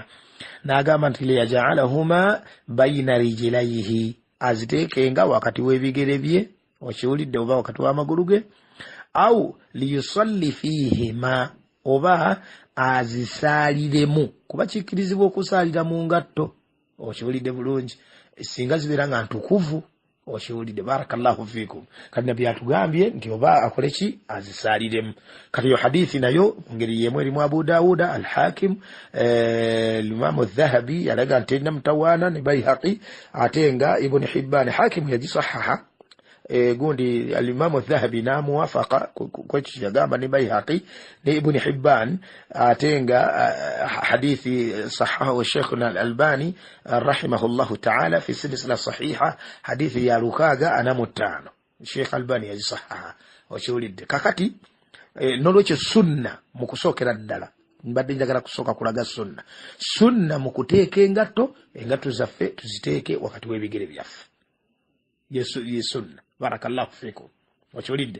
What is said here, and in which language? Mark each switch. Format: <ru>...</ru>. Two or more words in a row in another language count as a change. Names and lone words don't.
<lg>N'agamba nti</lg> <ar>ليجعلهما بين رجليه</ar> <lg>aziteekenga wakati w'ebigere bye okiwulidde oba wakati w'amagulu ge</lg> <ar>أو ليصلي فيهما</ar> <lg>oba azisaaliremu kuba kikkirizibwa okusaalira mu ngatto okiwulidde bulungi singa zibeera nga ntukuvu okiwulidde</lg> <ar>بارك الله فيكم.</ar> <lg>Kati nabbi atugambye nti oba akole ki azisaaliremu. Kati yo hadithi nayo ngeri yemu erimu Abu Dawuda Al-Hakim Imam Adh-Dhahabi yalaga nti erina mutawaana ne Bayhaqi ate nga Ibn Hibban Hakim yagisahaha gundi al-Imam Adh-Dhahabi n'amuwafaqa kwekyo yagamba ne Bayhaqi ne Ibn Hibban ate nga hadithi sahahu Sheikhuna Al-Albani</lg> <ar>رحمه الله تعالى في سلسلة صحيحة</ar> <lg>hadithi ya Lukaga anamutano Sheikh Albani yagisahaha okiwulidde. Kakati n'olwekyo sunna mu kusookera ddala mbadde njagala kusooka kulaga sunna mu kuteeka engatto zaffe tuziteeke wakati w'ebigere byaffe ye sunna</lg> <ar>بارك الله فيكم</ar> <lg>okiwulidde.</lg>